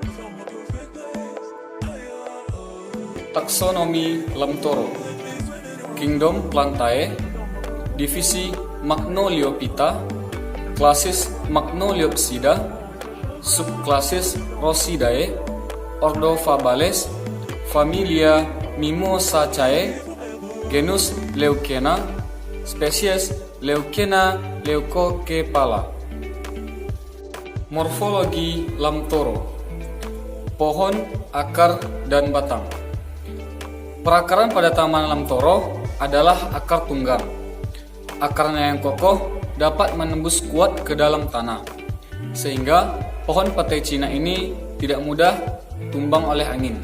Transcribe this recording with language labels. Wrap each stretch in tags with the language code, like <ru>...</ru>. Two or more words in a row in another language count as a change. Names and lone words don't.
<id>Taksonomi lam toro. Kingdom Plantae, divisi Magnoliophyta, klasis Magnoliopsida, subklasis Rhosidae, ordo Fabales, familia Mimosaceae, genus Leucaena, spesies Leucaena leucocephala. Morfologi lamtoro: pohon, akar, dan batang. Perakaran pada tanaman lamtoro adalah akar tunggang. Akarnya yang kokoh dapat menembus kuat ke dalam tanah, sehingga pohon petai Cina ini tidak mudah tumbang oleh angin.</id>